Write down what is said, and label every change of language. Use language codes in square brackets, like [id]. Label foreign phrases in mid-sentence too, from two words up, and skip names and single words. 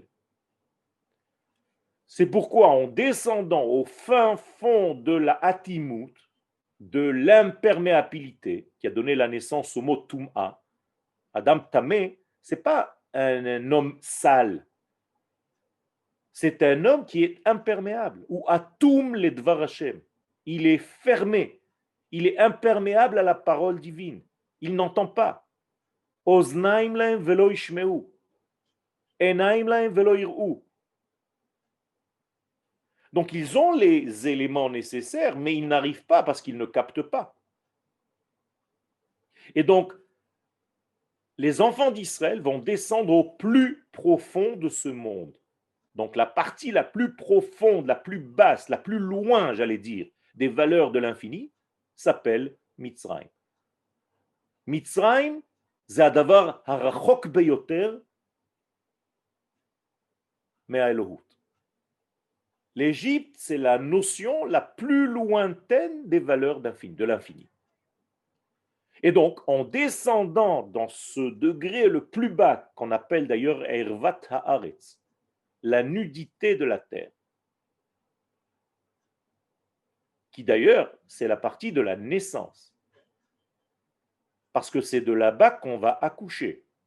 [fr] C'est pourquoi en descendant au fin fond de la atimut, de l'imperméabilité qui a donné la naissance au mot Tum'a, [he] אדם טמא, [fr] ce n'est pas un homme sale, c'est un homme qui est imperméable, ou [he] אטום לדבר השם. [fr] Il est fermé, il est imperméable à la parole divine, il n'entend pas. [he] אזניים להם ולא ישמעו עיניים להם ולא יראו. [fr] Donc ils ont les éléments nécessaires, mais ils n'arrivent pas parce qu'ils ne captent pas. Et donc, les enfants d'Israël vont descendre au plus profond de ce monde. Donc la partie la plus profonde, la plus basse, la plus loin, j'allais dire, des valeurs de l'infini, s'appelle Mitzrayim. [he] Mitzrayim, c'est הדבר הרחוק ביותר מהאלוהות. [fr] L'Égypte, c'est la notion la plus lointaine des valeurs de l'infini. Et donc, en descendant dans ce degré le plus bas, qu'on appelle d'ailleurs [he] ערוות הארץ, [fr] la nudité de la terre, qui d'ailleurs, c'est la partie de la naissance, parce que c'est de là-bas qu'on va accoucher.